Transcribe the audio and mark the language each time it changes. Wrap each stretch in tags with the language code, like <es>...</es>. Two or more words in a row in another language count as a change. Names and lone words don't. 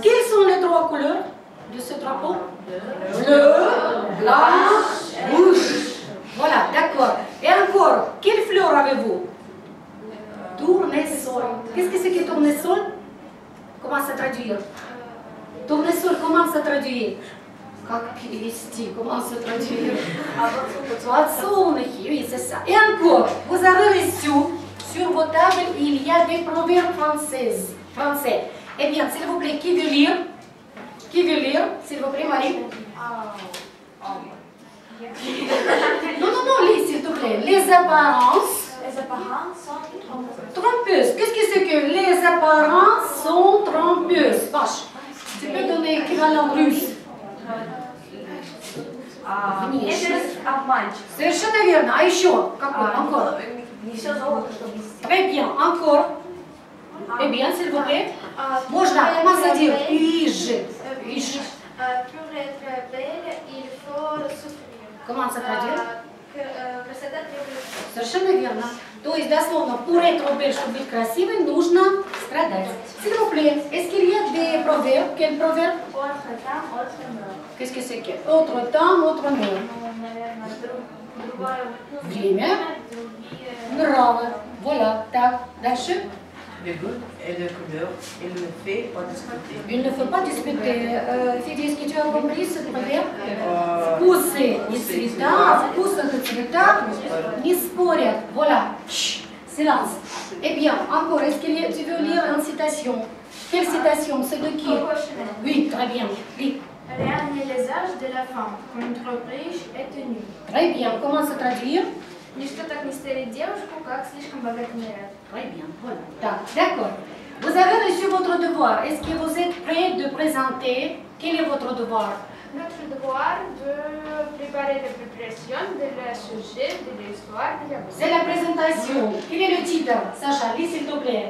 <fr>Quelles sont les trois couleurs de ce drapeau? Bleu, blanc, rouge. Voilà, d'accord. Et encore, quelle fleur avez-vous? Tournesol. Qu'est-ce que c'est que tournesol? Comment ça traduire? Tournesol, comment ça traduire?</fr> <ru>Как перевести?</ru> <fr>Comment se traduire? Подсолнухи, oui, c'est ça. Et encore, vous avez reçu sur vos tables, il y a des proverbes français. Eh bien, s'il vous plaît, qui veut lire? Qui veut lire? S'il vous plaît, Marie. Non, lis, s'il te plaît. Les apparences. Les apparences sont trompeuses. Qu'est-ce que c'est que les apparences sont trompeuses? Vache, tu peux donner l'équivalent russe.</fr> <ru>Совершенно верно. А еще? Какой?</ru> <fr>Encore. Très bien. Encore. Eh bien, s'il vous plaît. Можно. Comment ça dire? Иж. Pour être belle, il faut souffrir. Comment ça traduire?</fr> <ru>Красота требует. Совершенно верно. То есть, дословно,</ru> <fr>pour être belle,</fr> <ru>чтобы быть красивой, нужно страдать.</ru> <fr>S'il vous plaît, est-ce qu'il y a des proverbes? Quel proverbe? Autre temps, autre mort. Qu'est-ce que c'est que? Autre temps, autre mort.</fr> <ru>Наверное, другое Время. Нравы. Voilà. Так. Дальше.</ru> <fr>Le goût et le couleur, il ne fait pas discuter. Il ne faut pas discuter. Федя, est-ce que tu as compris ce proverbe?</fr> <ru>Вкусы и цвета, в вкусах и цветах не спорят.</ru> <fr>Voilà. Chut, silence. Eh bien, encore, est-ce que tu veux lire une citation? Quelle citation? C'est de qui? Oui, très bien. Oui. Rien n'est les âges de la femme, comme trop riche et tenue. Très bien. Comment se traduire?</fr> <ru>Ничто так не старит девушку, как слишком богатый наряд.</ru> <fr>Très bien. Voilà. D'accord. Vous avez reçu votre devoir. Est-ce que vous êtes prêts de présenter? Quel est votre devoir? Notre devoir de préparer la préparation de le sujet, de l'histoire, de la mode. C'est la présentation. Quel est le titre? Sacha, lis s'il te plaît.</fr>